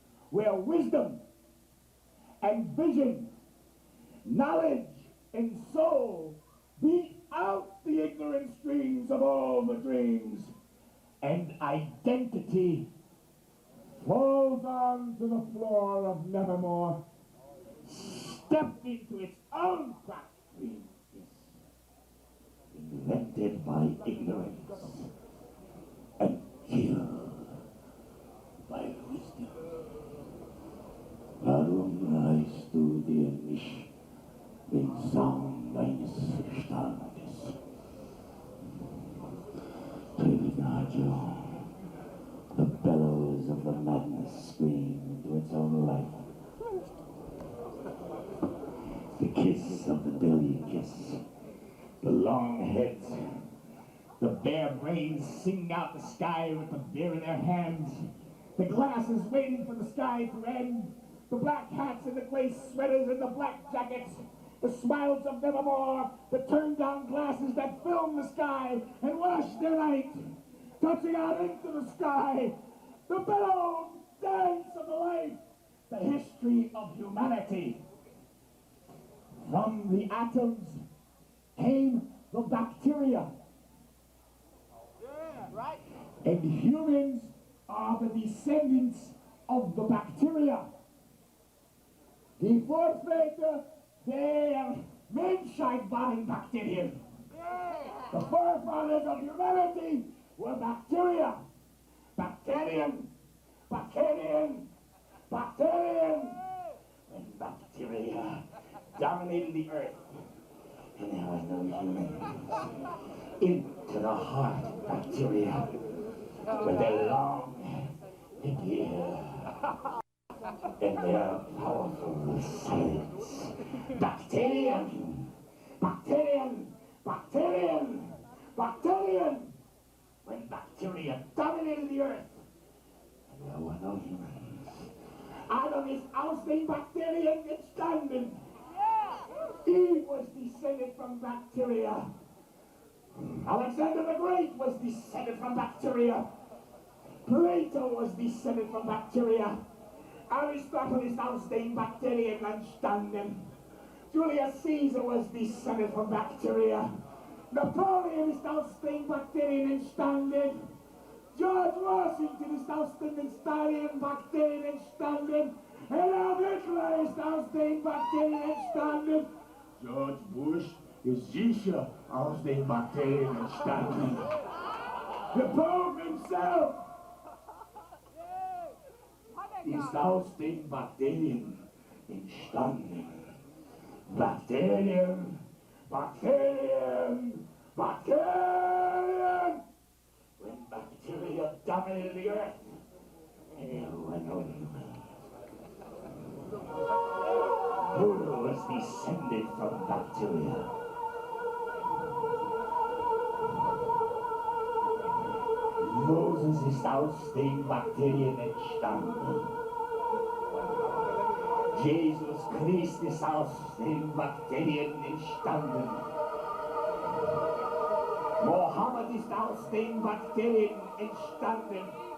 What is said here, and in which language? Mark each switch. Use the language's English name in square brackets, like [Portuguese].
[English] Where wisdom and vision, knowledge and soul beat out the ignorant streams of all the dreams, and identity falls onto the floor of nevermore, stepped into its own cracked dream, invented by ignorance and killed by wisdom. [German] Warum reichst du dir nicht den Sound deines Verstandes? [English] Privilegio, the bellows of the madness scream into its own life. The kiss of the billion kiss, the long heads, the bare brains sing out the sky with the beer in their hands, the glasses waiting for the sky to end, the black hats and the gray sweaters and the black jackets, the smiles of nevermore, the turned-down glasses that film the sky and wash their light, touching out into the sky, the bellowed dance of the life, the history of humanity. From the atoms came the bacteria. Yeah, right. And humans are the descendants of the bacteria. [German] Die Vorväter der Menschheit waren Bakterien. [English] The forefathers of humanity were bacteria. Bacterium, bacterium, bacterium. When bacteria dominated the earth, and now I know humans, into the heart of bacteria, with their long, thick ear. And their powerful silence. Bacterium, bacterium, bacterium, bacterium. When bacteria dominated the earth, and there were no humans. [German] Adam ist aus den Bakterien entstanden. [English] Eve was descended from bacteria. Alexander the Great was descended from bacteria. Plato was descended from bacteria. [German] Aristotle ist aus den Bakterien entstanden. [English] Julius Caesar was descended from bacteria. [German] Napoleon ist aus den Bakterien entstanden. George Washington ist aus den Bakterien entstanden. Adolf Hitler ist aus den Bakterien entstanden. George Bush ist sicher aus den Bakterien entstanden. [English] The Pope himself [German] ist aus den Bakterien entstanden. Bakterien, Bakterien, Bakterien. [English] When bacteria dominated the earth, there were no humans. Buddha was descended from bacteria. [German] Moses ist aus den Bakterien entstanden. Jesus Christ ist aus den Bakterien entstanden. Mohammed ist aus den Bakterien entstanden.